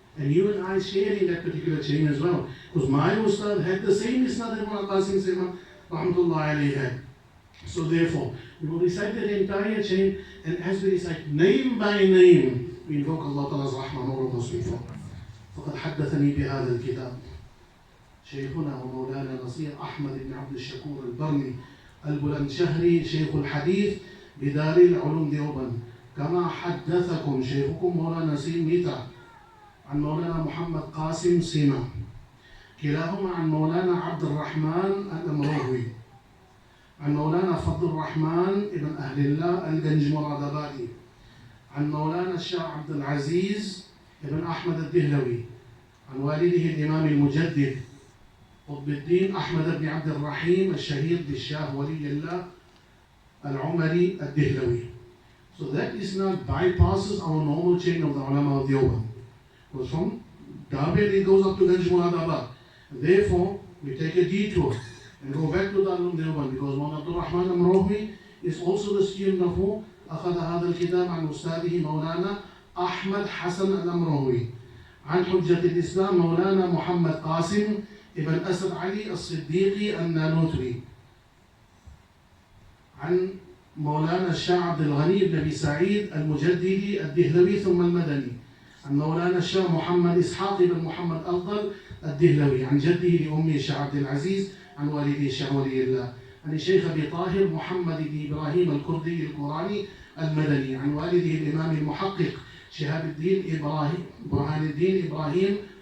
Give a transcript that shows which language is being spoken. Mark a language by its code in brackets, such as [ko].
[en] And you and I share in that particular chain as well. Because my Ustad had the same isnad that Mawlana Qasim Sema rahmatullahi alayhi had. So therefore, we will recite the entire chain, and as we recite name by name, we invoke Allah Ta'ala's rahmah and all. [ar] فقد حدثني بهذا الكتاب شيخنا ومولانا نصير أحمد بن عبد الشكور البرني البلندشهري شيخ الحديث بدار العلوم ديوبند، كما حدثكم شيخكم مولانا نسيم ميتا عن مولانا محمد قاسم سيما، كلاهما عن مولانا عبد الرحمن الأمروي، عن مولانا فضل الرحمن ابن أهل الله الجنج مرادبادي، عن مولانا الشيخ عبد العزيز ابن أحمد الدهلوي، عن والده الإمام المجدد قطب الدين أحمد بن عبد الرحيم الشهير بالشاه ولي الله العمري الدهلوي. [en] So that isnad bypasses our normal chain of the ulama of Deoband. Because from Darbil it goes up to Ganj Muradabad. Therefore, we take a detour and go back to Darul Deoband because Mawlana Abdul Rahman al-Mrohwi is also the student of who? [ar] أخذ هذا الكتاب عن أستاذه مولانا أحمد حسن الأمروي عن حجة الإسلام مولانا محمد قاسم ابن أسد علي الصديقي النانوتري عن مولانا الشاه عبد الغني بن أبي سعيد المجددي الدهلوي ثم المدني عن مولانا الشاه محمد إسحاق بن محمد أفضل الدهلوي عن جده لأمه الشاه عبد العزيز عن والده الشاه ولي الله عن الشيخ أبي طاهر محمد بن إبراهيم الكردي القراني المدني عن والده الإمام المحقق شهاب الدين إبراهيم برهان الدين إبراهيم